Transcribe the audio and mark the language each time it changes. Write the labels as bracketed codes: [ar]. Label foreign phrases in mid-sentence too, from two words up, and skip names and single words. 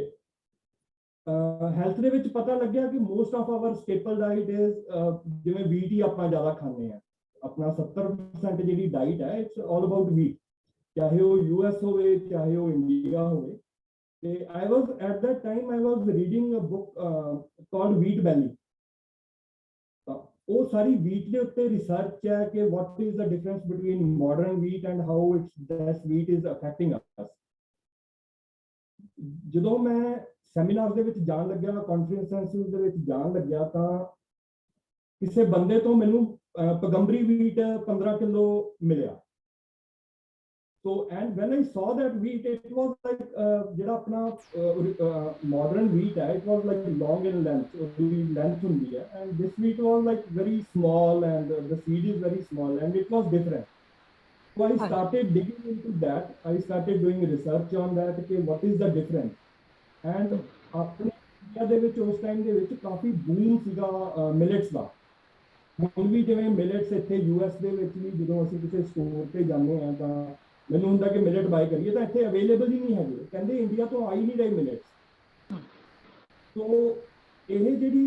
[pa] ਹੈਲਥ ਦੇ ਵਿੱਚ ਪਤਾ ਲੱਗਿਆ ਕਿ [en] most of our staple diet is [pa] ਜਿਵੇਂ ਵੀਟ ਹੀ ਆਪਾਂ ਜ਼ਿਆਦਾ ਖਾਂਦੇ ਆ अपना 70% ਜਿਹੜੀ ਡਾਈਟ ਹੈ [en] it's all about wheat [pa] ਚਾਹੇ ਉਹ US ਹੋਵੇ ਚਾਹੇ ਉਹ ਇੰਡੀਆ ਹੋਵੇ ਤੇ [en] I was at that time I was reading a book called Wheat Belly [pa] ਉਹ ਸਾਰੀ ਵੀਟ ਦੇ ਉੱਤੇ ਰਿਸਰਚ ਹੈ ਕਿ [en] what is the difference between modern wheat and how it's that wheat is affecting us [pa] ਜਦੋਂ ਮੈਂ ਸੈਮੀਨਾਰ ਦੇ ਵਿੱਚ ਜਾਣ ਲੱਗਿਆ ਕਾਨਫਰੰਸਸ ਦੇ ਵਿੱਚ ਜਾਣ ਲੱਗਿਆ ਤਾਂ ਕਿਸੇ ਬੰਦੇ ਤੋਂ ਮੈਨੂੰ Pagambri wheat 15 kilo ਮਿਲਿਆ [en] so and when I saw that wheat it was like [pa] ਜਿਹੜਾ ਆਪਣਾ [en] modern wheat [pa] ਹੈ [en] it was like long in length [pa] ਉਹਦੀ length ਹੁੰਦੀ ਹੈ [en] and this wheat was like very small and the seed is very small and it was different so I started digging into that I started doing research on that okay what is the difference and [pa] ਆਪਣੇ ਇੰਡੀਆ ਦੇ ਵਿੱਚ ਉਸ ਟਾਈਮ ਦੇ ਵਿੱਚ ਕਾਫੀ ਬੂਮ ਸੀਗਾ ਮਿਲਟਸ ਦਾ ਹੁਣ ਵੀ ਜਿਵੇਂ ਮਿਲਟਸ ਇੱਥੇ US ਦੇ ਵਿੱਚ ਵੀ ਜਦੋਂ ਅਸੀਂ ਕਿਸੇ ਸਟੋਰ ਤੇ ਜਾਂਦੇ ਆ ਤਾਂ ਮੈਨੂੰ ਹੁੰਦਾ ਕਿ [en] millet buy [pa] ਕਰੀਏ ਤਾਂ ਇੱਥੇ ਅਵੇਲੇਬਲ ਹੀ ਨਹੀਂ ਹੈਗੇ ਕਹਿੰਦੇ ਇੰਡੀਆ ਤੋਂ ਆ ਹੀ ਨਹੀਂ ਰਹੇ ਮਿਲਟਸ ਸੋ ਇਹ ਜਿਹੜੀ